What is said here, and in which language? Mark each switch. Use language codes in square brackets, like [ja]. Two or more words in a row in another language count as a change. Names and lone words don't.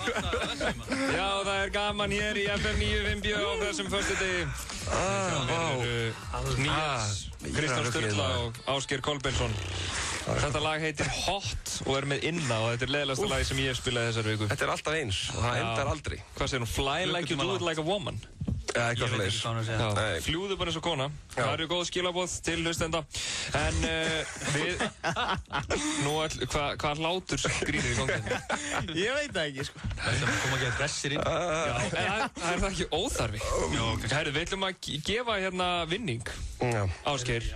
[is] Já, það er gaman hér í FM 957 á þessum föstudegi. Nías, Kristján Sturla og Ásgeir Kolbeinsson. Þetta lag heitir Hot og er með Inna og þetta er leiðilegasta lagi sem ég hef spilað þessari viku. Þetta er alltaf eins og það endar aldrei. Hvað segir hún? [en] Fly like you do it like a woman. [is] Já, eitthvað fleis. Fljúðu bara eins og kona. Það eru góð skilaboð til hlustenda. En við... Nú, hvað hlátur skrýnir í ganginu? Ég veit það ekki, sko. Það kom að geta dressir inn. Já, en það er það ekki óþarfi. Herru, við ætlum að gefa hérna vinning, Ásgeir.